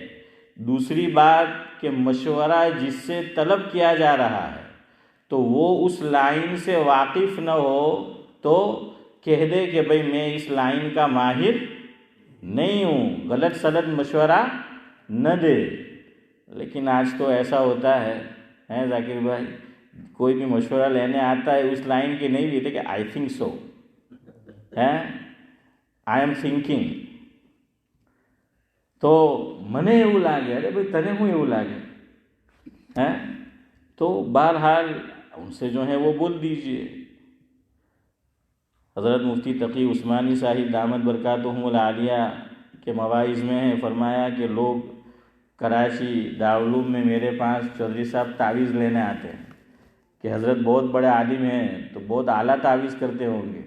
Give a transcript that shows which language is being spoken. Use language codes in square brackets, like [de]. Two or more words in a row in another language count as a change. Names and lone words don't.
[ur] دوسری بات کہ مشورہ جس سے طلب کیا جا رہا ہے تو وہ اس لائن سے واقف نہ ہو تو کہہ دے کہ بھئی میں اس لائن کا ماہر نہیں ہوں، غلط سلط مشورہ نہ دے۔ لیکن آج تو ایسا ہوتا ہے ذاکر بھائی، کوئی بھی مشورہ لینے آتا ہے اس لائن کی نہیں لیتے کہ [en] I think so, I am thinking, [ur] تو [gu] મને એવું લાગે, [ur] ارے بھئی [gu] તને હું એવું લાગે, [ur] تو بہرحال ان سے جو ہے وہ بول دیجئے۔ حضرت مفتی تقی عثمانی صاحب دامت برکاتہم العالیہ کے مواعظ میں ہے، فرمایا کہ لوگ کراچی دارالعلوم میں میرے پاس چودھری صاحب تعویذ لینے آتے ہیں کہ حضرت بہت بڑے عالم ہیں تو بہت اعلیٰ تعویذ کرتے ہوں گے۔